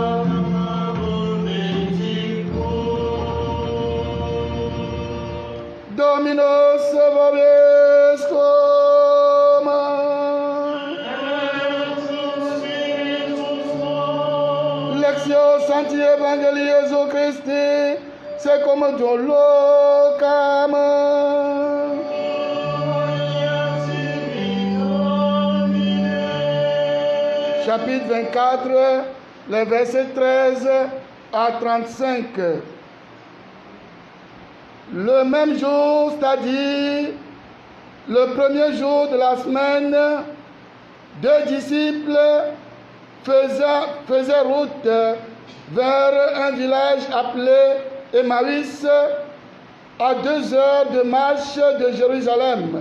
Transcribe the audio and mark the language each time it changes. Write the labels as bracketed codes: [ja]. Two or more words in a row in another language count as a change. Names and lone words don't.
[la] Dominus vobiscum. Lectio Sancti Evangelii Jesu Christi, secum Deo locam. [fr] Chapitre 24, les versets 13 à 35. Le même jour, c'est-à-dire le premier jour de la semaine, deux disciples faisaient route vers un village appelé Emmaüs, à 2 heures de marche de Jérusalem.